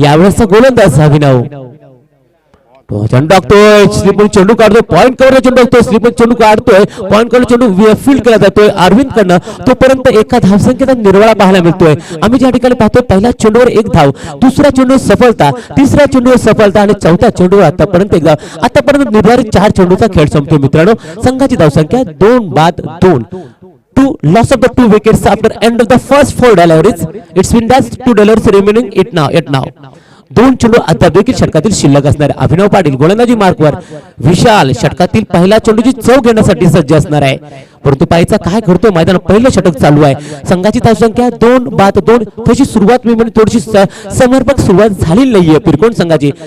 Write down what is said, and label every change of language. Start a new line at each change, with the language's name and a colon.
Marathi: यावेळेसचा गोलंदाज अभिनव चेंडू टाकतोय, स्लिपन चेंडू काढतोय, पॉईंट कव्हर चेंडू टाकतोय, स्लिपन चेंडू काढतोय, पॉईंट कव्हर चेंडू फील्ड केला जातोय अरविंद कडनं. तोपर्यंत एका धावसंख्येचा निर्वाळा पाहायला मिळतोय. आम्ही ज्या ठिकाणी पाहतोय पहिल्या चेंडूवर एक धाव, दुसऱ्या चेंडूवर सफलता, तिसऱ्या चेंडूवर सफलता आणि चौथ्या चेंडूवर आतापर्यंत एक धाव. आतापर्यंत निर्धारित 4 चेंडूचा खेळ संपतो मित्रांनो. संघाची धावसंख्या 2-2.
English: Two loss of the 2 wickets after end of the first 4 deliveries. It's been just 2 deliveries remaining it now.
Marathi: 2 चेंडू अद्याप देखील षटकातील शिल्लक असणार. अभिनव पाटील गोलंदाजी मार्कवर. विशाल षटकातील पहिल्या चेंडूची चव घेण्यासाठी सज्ज असणार आहे. परंतु पायचा काय करतोय मैदानात पहिलं षटक चालू आहे. संघाची धावसंख्या 2-2. तशी सुरुवात मी म्हणजे थोडीशी समर्पक सुरुवात झाली नाहीये पिरकोण संघाची.